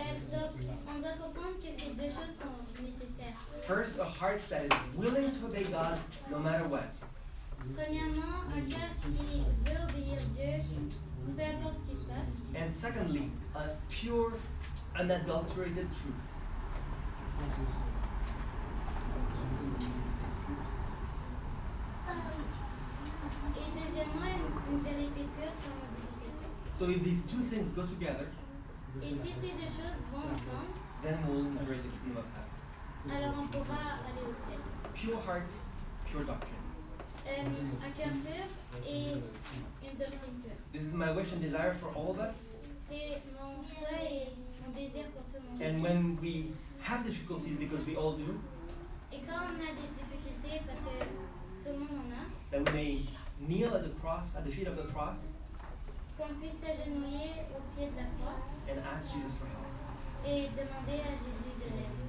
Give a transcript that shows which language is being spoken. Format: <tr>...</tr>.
<fr>Donc, on doit comprendre que ces deux choses sont nécessaires.</fr> <en>First, a heart that is willing to obey God no matter what.</en> <fr>Premièrement, un cœur qui veut obéir Dieu, peu importe ce qui se passe.</fr> <en>And secondly, a pure, unadulterated truth.</en> <fr>Et deuxièmement, une vérité pure sans modification.</fr> <en>So if these two things go together,</en> <fr>Et si ces deux choses vont ensemble,</fr> <en>then we'll embrace the kingdom of heaven.</en> <fr>alors on pourra aller au ciel.</fr> <en>Pure heart, pure doctrine.</en> <fr>Un cœur pur et une doctrine pure.</fr> <en>This is my wish and desire for all of us.</en> <fr>C'est mon souhait et mon désir pour tout le monde.</fr> <en>And when we have difficulties, because we all do,</en> <fr>Et quand on a des difficultés, parce que tout le monde en a,</fr> <en>that we may kneel at the cross, at the feet of the cross,</en> <fr>qu'on puisse s'agenouiller au pied de la croix</fr> <en>and ask Jesus for help.</en> <fr>et demander à Jésus de l'aide.</fr>